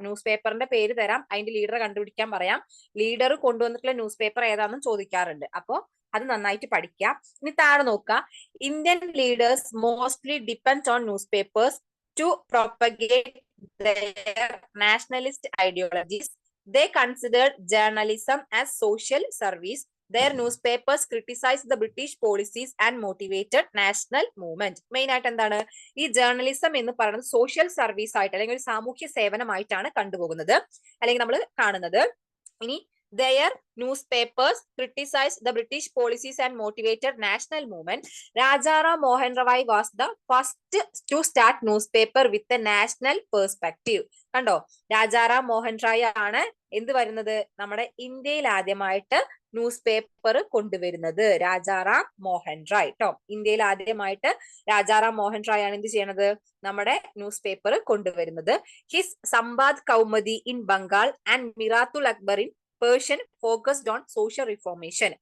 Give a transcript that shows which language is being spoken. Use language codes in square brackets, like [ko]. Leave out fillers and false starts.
[ml] News പേപ്പറിന്റെ പേര് തരാം, അതിന്റെ ലീഡറെ കണ്ടുപിടിക്കാൻ പറയാം. ലീഡർ കൊണ്ടുവന്നിട്ടുള്ള ന്യൂസ് പേപ്പർ ഏതാണെന്നും ചോദിക്കാറുണ്ട്. അപ്പോ അത് നന്നായിട്ട് പഠിക്കുക. ഇനി താഴെ നോക്കുക, [en] Indian leaders mostly depend on newspapers to propagate their nationalist ideologies. They considered journalism as social service. Their newspapers criticized the British policies and motivated national movement. [ml] Main ആയിട്ട് എന്താണ്, ഈ ജേർണലിസം എന്ന് പറയുന്നത് സോഷ്യൽ സർവീസ് ആയിട്ട് അല്ലെങ്കിൽ ഒരു സാമൂഹ്യ സേവനമായിട്ടാണ് കണ്ടുപോകുന്നത് അല്ലെങ്കിൽ നമ്മൾ കാണുന്നത്. [en] ഇനി their newspapers criticized the British policies and motivated national movement. Rajaram Mohan Roy was the first to start newspaper with a national perspective. [ml] കണ്ടോ, രാജാറാം മോഹൻ റായ് ആണ് എന്ത് വരുന്നത്, നമ്മുടെ ഇന്ത്യയിൽ ആദ്യമായിട്ട് ന്യൂസ് പേപ്പർ കൊണ്ടുവരുന്നത്. രാജാറാം മോഹൻ റായ് ട്ടോ, ഇന്ത്യയിൽ ആദ്യമായിട്ട് രാജാറാം മോഹൻ റായ് ആണ് എന്ത് ചെയ്യണത്, നമ്മുടെ ന്യൂസ് പേപ്പർ കൊണ്ടുവരുന്നത്. [en] His Sambad Kaumudi in Bengal and Miratul Akbar in Persian focused on social reformation.